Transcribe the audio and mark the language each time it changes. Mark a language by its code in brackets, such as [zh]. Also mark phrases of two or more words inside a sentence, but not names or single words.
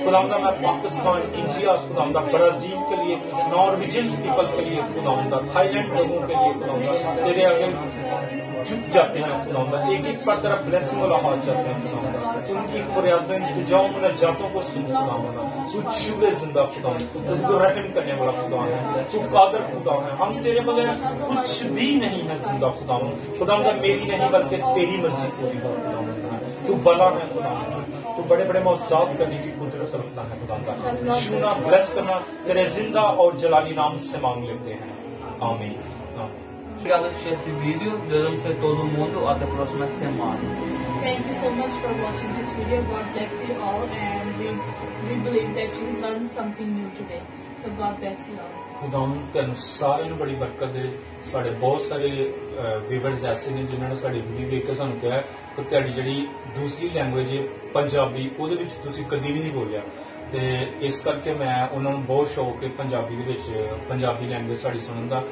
[ur] خداوندا میں پاکستان، انڈیا خداوندا، برازیل کے لیے, [en] Norwegians people [ur] کے لیے خداوندا، تھائی لینڈ لوگوں کے لیے خداوندا تیرے آگے جھک جاتے ہیں خداوندا، ایک ایک پر تیرا بلیسنگ والا ہاتھ جاتے ہیں خداوندا، ان کی فریادوں، انتظام، مناجاتوں کو سن خداوندا، تو چھو لے زندہ خداوندا، تو رحم کرنے والا خدا ہے، تو قادر خدا ہے، ہم تیرے بغیر کچھ بھی نہیں ہے زندہ خداوندا. خداوندا میری نہیں بلکہ تیری مرضی پوری ہو خداوندا، تو بڑا ہے خداوندا، تو بڑے بڑے موجود کرنے کی قدرت رکھتا ہے خداوندا. چھونا، بلیس کرنا تیرے زندہ اور جلالی نام سے مانگ لیتے ہیں، آمین. [pt] Obrigado por assistir esse vídeo. Deus abençoe todo mundo. Até a próxima semana. [en] Thank you so much for watching this video. God bless you all, and we believe that you learned something new today. So God bless you all. [pa] खुदावंद ਤੁਹਾਨੂੰ ਸਾਰਿਆਂ ਨੂੰ ਬੜੀ ਬਰਕਤ ਦੇ। ਸਾਡੇ ਬਹੁਤ ਸਾਰੇ ਵੀਵਰਸ ਐਸੇ ਨੇ ਜਿਨ੍ਹਾਂ ਨੇ ਸਾਡੀ ਵੀਡੀਓ ਦੇਖ ਕੇ ਸਾਨੂੰ ਕਿਹਾ ਕਿ ਤੁਹਾਡੀ ਜਿਹੜੀ ਦੂਸਰੀ ਲੈਂਗੁਏਜ ਹੈ ਪੰਜਾਬੀ, ਉਹਦੇ ਵਿੱਚ ਤੁਸੀਂ ਕਦੀ ਵੀ ਨਹੀਂ ਬੋਲਿਆ, ਤੇ ਇਸ ਕਰਕੇ ਮੈਂ ਉਹਨਾਂ ਨੂੰ ਬਹੁਤ ਸ਼ੌਕ ਹੈ ਪੰਜਾਬੀ ਦੇ ਵਿੱਚ ਪੰਜਾਬੀ ਲੈਂਗੁਏਜ ਸਾਡੀ ਸੁਣਨ ਦਾ।